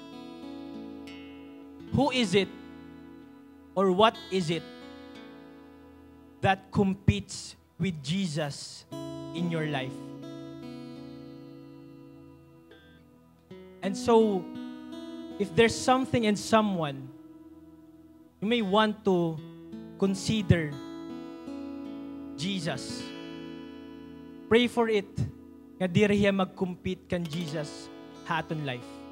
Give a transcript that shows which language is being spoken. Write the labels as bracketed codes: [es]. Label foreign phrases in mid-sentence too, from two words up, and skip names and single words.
[en] Who is it or what is it that competes with Jesus in your life? And so, if there's something and someone, you may want to consider Jesus. Pray for it. [war] Nga di riya mag-compete kan Jesus haton life.